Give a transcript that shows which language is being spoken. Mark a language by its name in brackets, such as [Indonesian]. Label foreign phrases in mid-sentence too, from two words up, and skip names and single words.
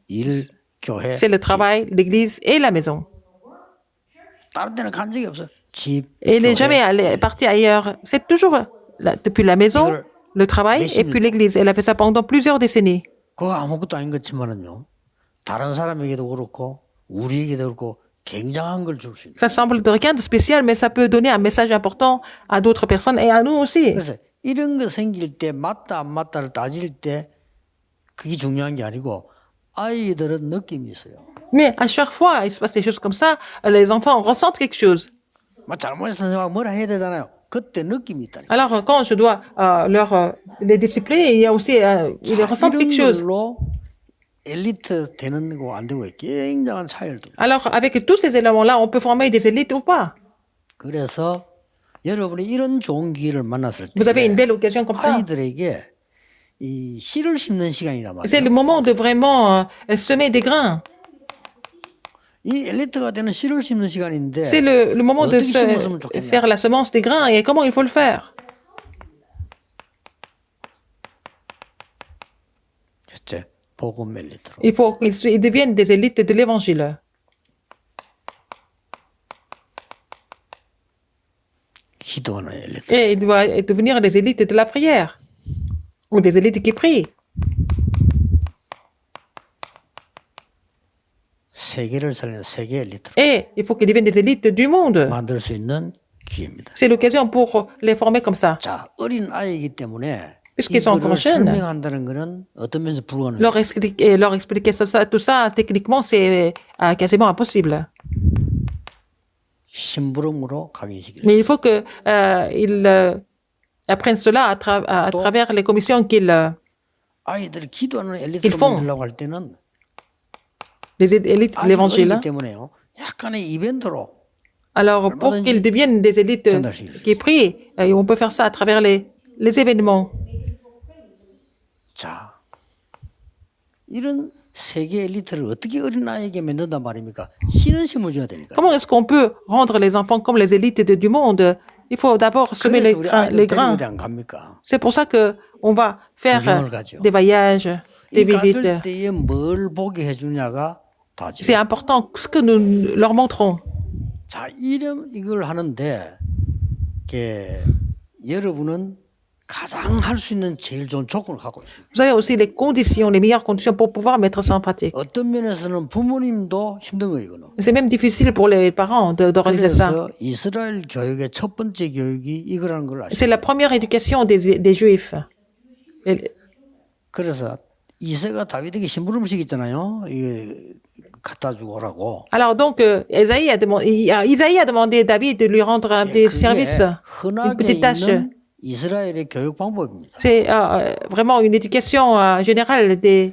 [Korean] 일, 교회, [French] C'est le travail, l'église et la maison. [Korean] 다른 데는 간 적이 없어. 집, [French] Et elle n'est [Korean] 교회, [French] jamais partie ailleurs. C'est toujours depuis la maison, le travail et puis l'église. Elle a fait ça pendant plusieurs décennies. [Korean] 그거 아무것도 아닌 것지만은요. 다른 사람에게도 그렇고 우리에게도 그렇고 굉장한 걸 줄 수 있는. [French] Ça semble de rien de spécial, mais ça peut donner un message important à d'autres personnes et à nous aussi. [Korean] 그래서 이런 거 생길 때 맞다 안 맞다를 따질 때 그게 중요한 게 아니고 아이들은 느낌이 있어요. [French] Mais à chaque fois, il se passe des choses comme ça, les enfants ressentent quelque chose. [Korean] 막 잘못해서 선생님하고 뭐라 해야 되잖아요. 그때 느낌이 있다니까. [French] Alors, quand je dois les discipliner, il y a aussi, ils ressentent quelque chose. [Korean] 걸로 엘리트 되는 거 안 되고 굉장한 차이를 둡니다. [French] Alors, avec tous ces éléments-là, on peut former des élites ou pas. [Korean] 그래서 여러분이 이런 좋은 기회를 만났을 때 [French] Vous avez une belle occasion comme ça. [Korean] 아이들에게 이 씨를 심는 시간이란 [French] C'est [Korean] 말이에요. [French] le moment de vraiment semer des grains. [Korean] 이 엘리트가 되는 씨를 심는 시간인데 [French] C'est le moment de [Korean] 어떻게 심었으면 좋겠냐. [French] faire la semence des grains et comment il faut le faire. [Korean] 첫째, 복음 엘리트로. [French] Il faut qu'ils deviennent des élites de l'évangile. [Korean] 기도하는 엘리트. [French] Et il doit devenir des élites de la prière. Ou des élites qui prient. [Korean] 세계를 살리는 세계 엘리트로 [French] Et il faut qu'ils deviennent des élites du monde. [Korean] 만들 수 있는 기회입니다. [French] C'est l'occasion pour les former comme ça. [Korean] 자, 어린 아이이기 때문에 [French] Puisqu'ils sont [Korean] 이거를 [French] encore jeunes. [Korean] 설명한다는 것은 어떤 면에서 불가능해요. [French] Leur expliquer tout ça, techniquement, c'est quasiment impossible. [Korean] 심부름으로 각인시키는. [French] Mais il faut qu'ils apprennent cela à travers les commissions qu'ils [Korean] 아이들이 기도하는 [French] ils [Korean] 엘리트로 [French] font. [Korean] 만들려고 할 때는 [French] les élites de [Korean] 아직 [French] l'évangile. [Korean] 어리기 때문에요. 약간의 이벤트로 [French] Alors, pour qu'ils deviennent des élites qui prient, on peut faire ça à travers les événements. [Korean] 자, 이런 세계 엘리트를 어떻게 어린 아이에게 만든단 말입니까? 씨는 심어줘야 되니까. [French] Comment est-ce qu'on peut rendre les enfants comme les élites du monde? Il faut d'abord semer [Korean] 그래서 우리 아이들 [French] les grains. [Korean] 데리고 안 갑니까? [French] C'est pour ça qu'on va faire [Korean] 구경을 가죠. [French] des voyages, des [Korean] 이 갔을 [French] visites. [Korean] 때에 뭘 보게 해주냐가 다지. [French] C'est important ce que nous leur montrons. [Korean] 자, 이걸 하는데 여러분은 가장 할 수 있는 제일 좋은 조건을 갖고 있습니다. [French] Vous avez aussi les conditions, les meilleures conditions pour pouvoir mettre ça en pratique. [Korean] 어떤 면에서는 부모님도 힘든 거예요, 이거는. [French] C'est même difficile pour les parents d'organiser ça. [Korean] 그래서 이스라엘 교육의 첫 번째 교육이 이거라는 걸 아시죠? [French] C'est la première éducation des Juifs. [Korean] 그래서 이새가 다윗에게 심부름을 시켰잖아요. 이게 갖다 주고 오라고. [French] Alors donc, Isaïe a demandé à David de lui rendre des services, une [Korean] 흔하게 [French] petite tâche. [Korean] 있는 이스라엘의 교육 방법입니다. [French] C'est vraiment une éducation générale des